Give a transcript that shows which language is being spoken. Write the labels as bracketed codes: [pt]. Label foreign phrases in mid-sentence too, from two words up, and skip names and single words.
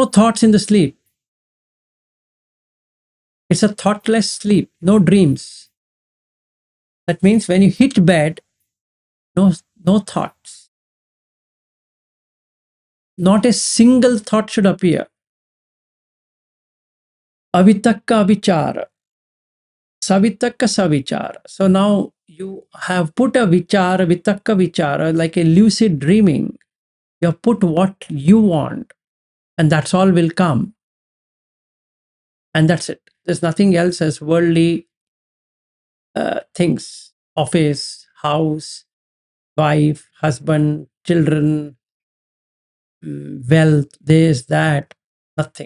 [en] no thoughts in the sleep. It's a thoughtless sleep, no dreams. That means when you hit bed, no thoughts. Not a single thought should appear. [pi] Avitakka vichara. Savitakka savichara. [en] So now you have put a vichara, [pi] vitakka vichara, [en] like a lucid dreaming. You have put what you want, and that's all will come. And that's it. There's nothing else as worldly things, office, house, wife, husband, children, wealth, this, that, nothing.